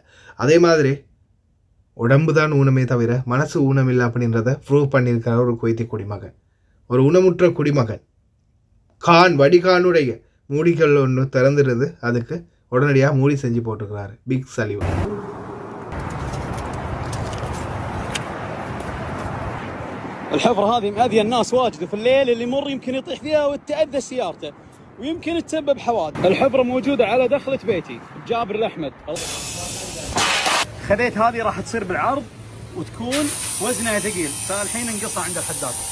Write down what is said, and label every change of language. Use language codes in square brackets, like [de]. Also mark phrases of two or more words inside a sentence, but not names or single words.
[ta] அதே மாதிரி உடம்பு தான் ஊனமே தவிர மனசு ஊனம் இல்லை அப்படின்றத ப்ரூவ் பண்ணியிருக்கிற ஒரு குவைத்தி குடிமகன், ஒரு ஊனமுற்ற குடிமகன். வடிகானுடைய மூடிகள் ஒன்று திறந்துடுது, அதுக்கு உடனடியாக மூடி செஞ்சு போட்டுக்கிறாரு. [en] big salute. [ar] الحفرة هذه مأذية الناس واجد، وفي الليل اللي يمر يمكن يطيح فيها وتتأذى سيارته ويمكن تسبب حوادث. الحفرة موجودة على دخلة بيتي جابر الأحمد. خذيت هذه راح تصير بالعرض وتكون وزنها ثقيل، فالحين انقصها عند الحداد.